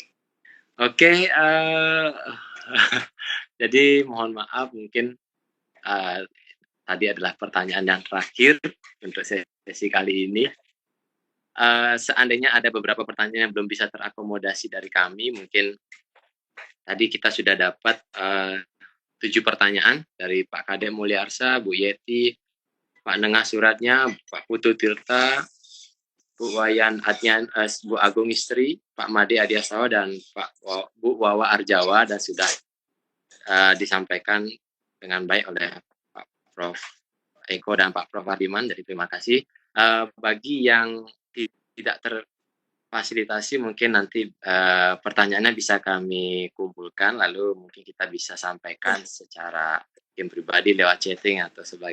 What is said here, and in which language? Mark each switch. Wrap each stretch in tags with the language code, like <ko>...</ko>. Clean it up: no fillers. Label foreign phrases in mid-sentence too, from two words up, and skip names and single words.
<id>Oke, jadi mohon maaf mungkin tadi adalah pertanyaan yang terakhir untuk sesi kali ini. Seandainya ada beberapa pertanyaan yang belum bisa terakomodasi dari kami, mungkin tadi kita sudah dapat 7 pertanyaan dari Pak Kadek Mulyarsah, Bu Yeti, Pak Nengah Suratnya, Pak Putu Tirta, Bu Wayan Adnian, Bu Agung Istri, Pak Made Adiasawa, dan Bu Wawa Arjawa, dan sudah disampaikan dengan baik oleh Pak Prof Eko dan Pak Prof Wardiman. Jadi terima kasih. Bagi yang tidak terfasilitasi, mungkin nanti pertanyaannya bisa kami kumpulkan, lalu mungkin kita bisa sampaikan secara tim pribadi lewat chatting atau sebagainya.</id>